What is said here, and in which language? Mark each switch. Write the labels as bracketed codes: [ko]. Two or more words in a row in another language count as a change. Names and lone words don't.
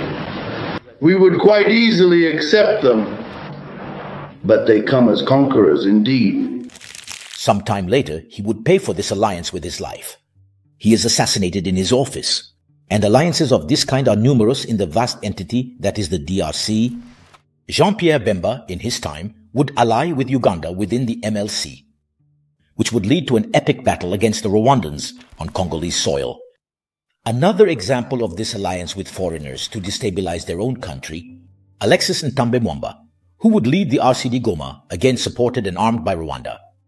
[en] We would quite easily accept them. But they come as conquerors indeed. Sometime later, he would pay for this alliance with his life. He is assassinated in his office. And alliances of this kind are numerous in the vast entity that is the DRC. Jean-Pierre Bemba, in his time, would ally with Uganda within the MLC, which would lead to an epic battle against the Rwandans on Congolese soil. Another example of this alliance with foreigners to destabilize their own country, Alexis Ntambe Mwamba, who would lead the RCD Goma, again supported and armed by Rwanda.